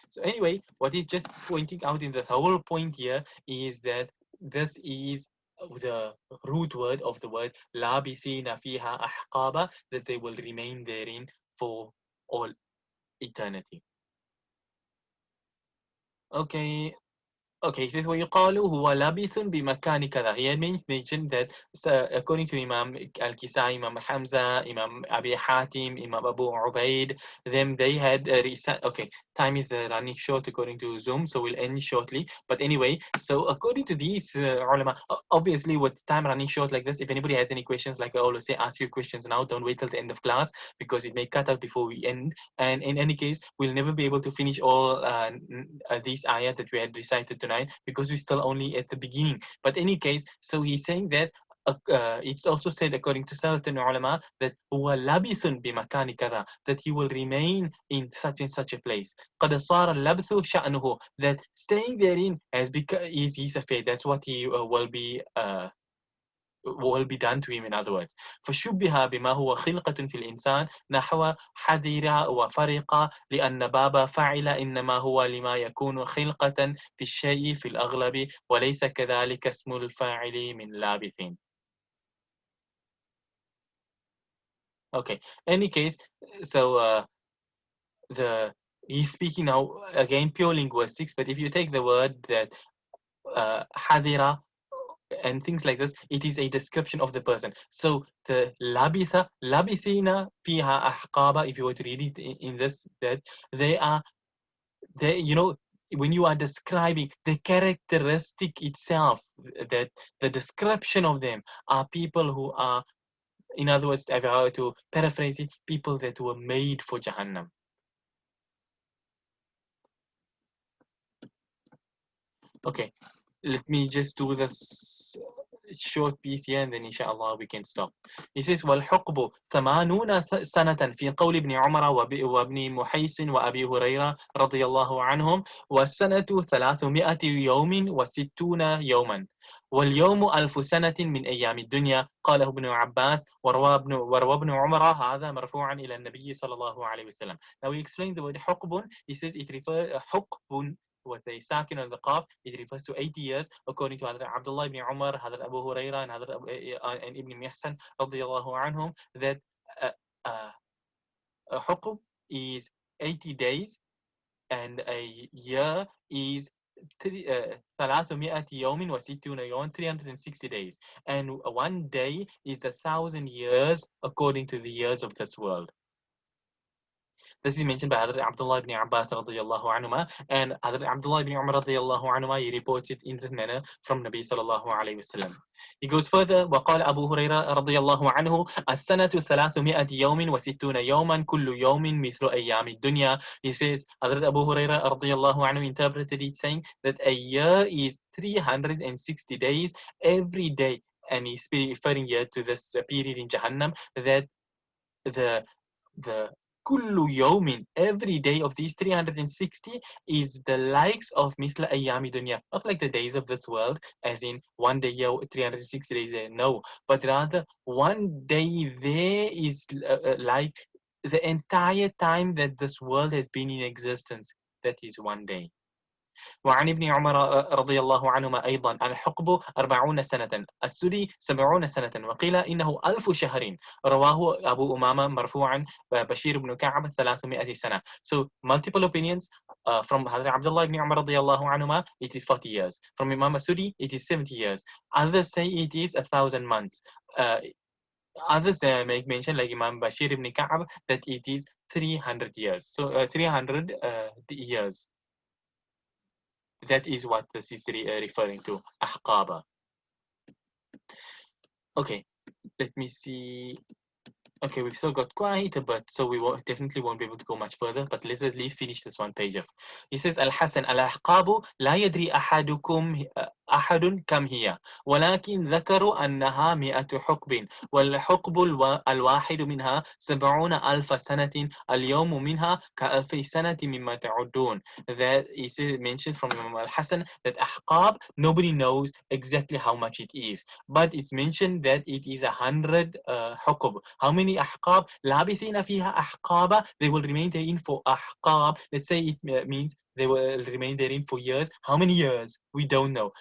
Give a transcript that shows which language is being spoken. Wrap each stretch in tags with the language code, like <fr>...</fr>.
<en>So anyway, what he's just pointing out in the whole point here is that this is the root word of the word</en> <ar>labithina fiha ahqaba,</ar> <en>that they will remain therein for all eternity. Okay. Okay, this</en> <ar>ويقال هو لابث بمكان كذا.</ar> <en>He had mentioned that according to Imam Al-Kisai, Imam Hamza, Imam Abi Hatim, Imam Abu Ubaid, them they had okay, time is running short according to Zoom, so we'll end shortly. But anyway, so according to these ulama, obviously with time running short like this, if anybody has any questions, like I always say, ask your questions now. Don't wait till the end of class because it may cut out before we end. And in any case, we'll never be able to finish all these ayat that we had recited tonight because we're still only at the beginning. But in any case, so he's saying that it's also said according to certain ulama that</en> <ar>huwa labithun bimakani kada,</ar> <en>that he will remain in such and such a place.</en> <ar>قد صار اللبث شأنه,</ar> <en>that staying therein has become is his affair. That's what he will be done to him, in other words.</en> <ar>فشبه بما هو خلقة في الإنسان نحو حذر وفرق لأن باب فعل إنما هو لما يكون خلقة في الشيء في الأغلب وليس كذلك اسم الفاعل من لابث.</ar> <en>Okay, any case, so he's speaking now again pure linguistics, but if you take the word that حذر and things like this, it is a description of the person. So the labitha,</en> <ar>labithina fiha ahqaba,</ar> <en>if you were to read it in this, that they are, you know, when you are describing the characteristic itself, that the description of them are people who are, in other words, if I were to paraphrase it, people that were made for Jahannam. Okay, let me just do this short piece here and then inshallah we can stop. He says</en> <ar>والحقب 80 سنة في قول ابن عمر وابن محيص وأبي هريرة رضي الله عنهم والسنة 300 يوم و60 يوما واليوم 1000 سنة من أيام الدنيا قاله ابن عباس وروى ابن عمر هذا مرفوعا إلى النبي صلى الله عليه وسلم.</ar> <en>Now we explain the word حقب. He says it refers حقب with a sakin on the qaf, it refers to 80 years, according to Hazrat Abdullah ibn Umar, Hazrat Abu Huraira, and Hazrat and Ibn Mihsan, radiyallahu anhum, that uh, a huqub is 80 days, and a year is 300</en> <ar>يوم و60 يوم,</ar> <en>360 days, and one day is 1,000 years according to the years of this world. This is mentioned by Hazrat Abdullah ibn Abbas radiyallahu anhuma, and Hazrat Abdullah ibn Umar radiyallahu anhuma, he reports it in this manner from Nabi sallallahu alayhi wasallam. He goes further,</en> <ar>وقال أبو هريرة رضي الله عنه السنة 300 يوم و60 يوما كل يوم مثل أيام الدنيا.</ar> <en>He says, Hazrat Abu Huraira radiyallahu anhu interpreted it saying that a year is 360 days every day, and he's referring here to this period in Jahannam, that the</en> <ar>kullu yawmin,</ar> <en>every day of these 360 is the likes of</en> <ar>mithla ayami dunya,</ar> <en>not like the days of this world, as in one day here 360 days there, no, but rather one day there is like the entire time that this world has been in existence. That is one day.</en> <ar>وعن ابن عمر رضي الله عنهما أيضا الحقب 40 سنة السدي 70 سنة وقيل إنه 1000 شهر رواه أبو أمامة مرفوعا بشير بن كعب 300 سنة.</ar> <en>So multiple opinions from Hazrat Abdullah ibn Umar</en> <ar>رضي الله عنهما,</ar> <en>it is 40 years. From Imam Asudi, it is 70 years. Others say it is 1,000 months. Others make mention, like Imam Bashir ibn Ka'ab, that it is 300 years. So 300 years. That is what this is referring to, ahqaba. Okay, let me see. Okay, we've still got quite a bit, so we definitely won't be able to go much further, but let's at least finish this one page off. He says,</en> <ar>Al-Hasan, al-ahqabu la yadri أحد كم هي ولكن ذكروا أنها 100 حقب والحقب الواحد منها 70,000 سنة اليوم منها كألف سنة مما تعدون.</ar> <en>That is mentioned from Imam Al-Hasan that ahqab, nobody knows exactly how much it is, but it's mentioned that it is 100 حقب. How many ahqab?</en> <ar>لابثين فيها أحقابا,</ar> <en>they will remain therein for ahqab. Let's say it means they will remain therein for years. How many years? We don't know.</en>